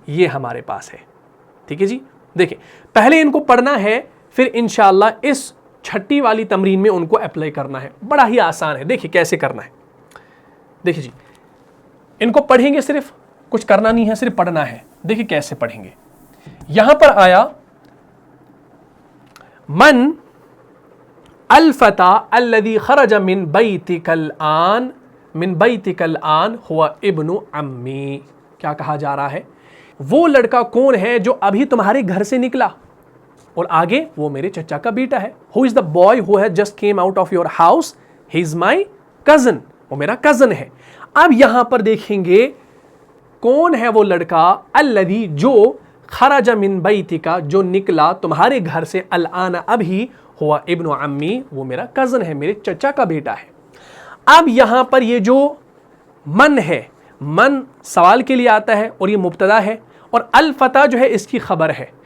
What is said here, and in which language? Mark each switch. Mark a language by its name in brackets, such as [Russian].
[Urdu] یہ ہمارے پاس ہے، ٹھیک ہے جی. دیکھیں پہلے ان کو پڑھنا ہے، پھر انشاءاللہ اس چھٹی والی تمرین میں ان کو اپلائی کرنا ہے. بڑا ہی آسان ہے، دیکھیں کیسے کرنا ہے. دیکھیں جی ان کو پڑھیں گے، صرف کچھ کرنا نہیں ہے، صرف پڑھنا ہے. دیکھیں کیسے پڑھیں گے. یہاں پر آیا [Arabic] من الفتى الذي خرج من بيتك الآن من بيتك الآن هو ابن عمي. [Urdu] کیا کہا جا رہا ہے؟ وہ لڑکا کون ہے جو ابھی تمہارے گھر سے نکلا، اور آگے وہ میرے چچا کا بیٹا ہے. [English] Who is the boy who has just came out of your house? He is my cousin. [Urdu] وہ میرا کزن ہے. اب یہاں پر دیکھیں گے کون ہے وہ لڑکا، الذی جو، [Arabic] خرج من بیتک [Urdu] جو نکلا تمہارے گھر سے، الآن ابھی، [Arabic] ہوا ابن عمی [Urdu] وہ میرا کزن ہے، میرے چچا کا بیٹا ہے. اب یہاں پر یہ جو من ہے، من سوال کے لیے آتا ہے اور یہ مبتدا ہے، اور الفتى جو ہے اس کی خبر ہے.